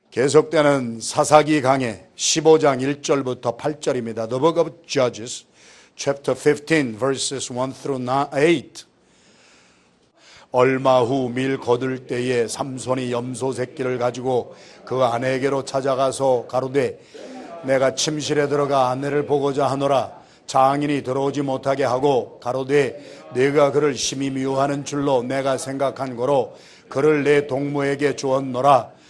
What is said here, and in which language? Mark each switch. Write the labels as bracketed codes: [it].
[ko] 계속되는 사사기 강해 15장 1절부터 8절입니다. [en] The book of Judges, chapter 15, verses 1 through 8. [ko] 얼마 후 밀 거둘 때에 삼손이 염소 새끼를 가지고 그 아내에게로 찾아가서 가로되 내가 침실에 들어가 아내를 보고자 하노라. 장인이 들어오지 못하게 하고 가로되 네가 그를 심히 미워하는 줄로 내가 생각한 거로 그를 내 동무에게 주었노라.